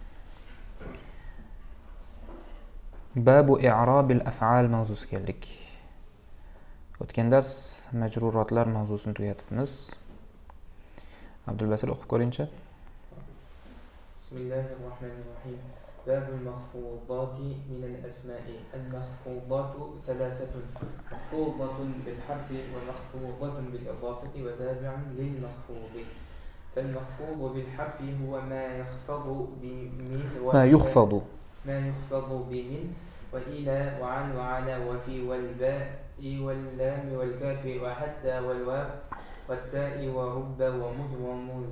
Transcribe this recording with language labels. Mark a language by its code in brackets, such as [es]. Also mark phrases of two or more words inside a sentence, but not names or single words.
[ar] باب إعراب الأفعال [uz] mavzusiga keldik. O'tgan dars majruratlar mavzusini tugatibmiz. Abdulbasil o'qib ko'ringchi. [ar] بسم الله الرحمن الرحيم. باب المخفوضات من الأسماء. المخفوضات ثلاثة. مخفوض بالحرف ومخفوض بالإضافة وتابع للمخفوض. فالمخفوض بالحرف هو ما يخفض بمن وإلى وعن وعلى وفي والباء واللام والكاف وحتى والواو والتاء ورب ومذ ومنذ.